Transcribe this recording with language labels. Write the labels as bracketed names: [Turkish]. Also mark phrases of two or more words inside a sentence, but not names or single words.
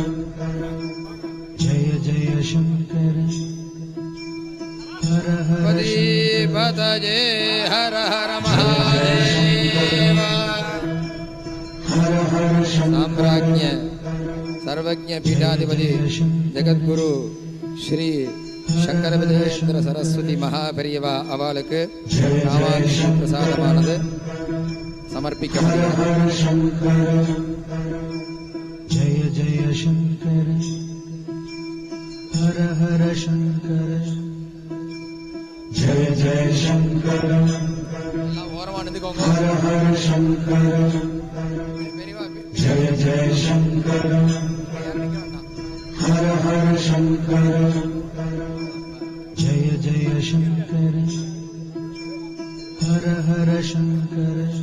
[Sanskrit] जय जय शंकर हर हर पतिपतये हर हर महादेव. हर हर साम्राज्ञ सर्वज्ञ पीठाधिपति जगद्गुरु श्री [Tamil] சங்கர விஜயேந்திர சரஸ்வதி மகாபெரியவா அவளுக்கு காமாட்சி பிரசாதமானது சமர்ப்பிக்கப்படுகிறது. [Sanskrit] जय जय शंकर हर हर शंकर जय जय शंकर [Tamil] ஓரமா நின்னுக்கோங்க. [Sanskrit] हर हर शंकर जय जय शंकर हर हर शंकर जय जय शंकर हर हर शंकर